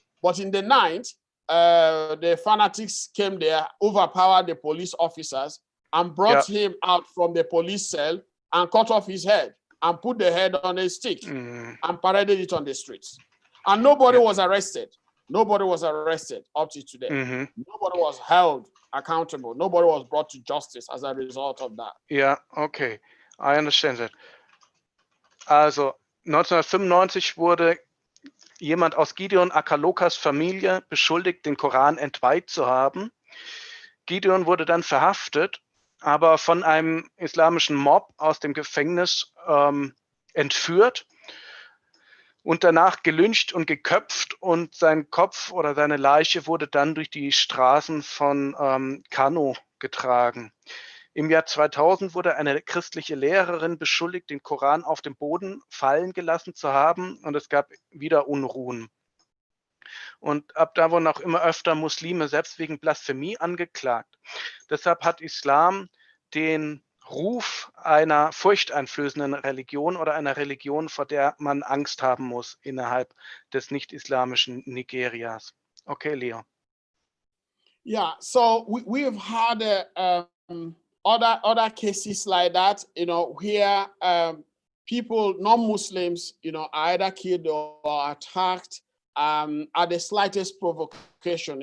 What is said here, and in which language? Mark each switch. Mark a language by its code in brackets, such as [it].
[en] But in the night, the fanatics came there, overpowered the police officers, and brought him out from the police cell and cut off his head and put the head on a stick and paraded it on the streets. And nobody was arrested. Nobody was arrested up to today. Nobody was held accountable. Nobody was brought to justice as a result of that. Yeah, okay. I understand that. [de] Also 1995 wurde jemand aus Gideon Akalukas Familie beschuldigt, den Koran entweiht zu haben. Gideon wurde dann verhaftet, aber von einem islamischen Mob aus dem Gefängnis entführt und danach gelyncht und geköpft und sein Kopf oder seine Leiche wurde dann durch die Straßen von Kano getragen. Im Jahr 2000 wurde eine christliche Lehrerin beschuldigt, den Koran auf dem Boden fallen gelassen zu haben und es gab wieder Unruhen. Und ab da wurden auch immer öfter Muslime selbst wegen Blasphemie angeklagt. Deshalb hat Islam den Ruf einer furchteinflößenden Religion oder einer Religion, vor der man Angst haben muss innerhalb des nicht-islamischen Nigerias. [en] Okay, Leo. Yeah, so we've had other cases like that, you know, where people, non-Muslims, you know, are either killed or attacked at the slightest provocation.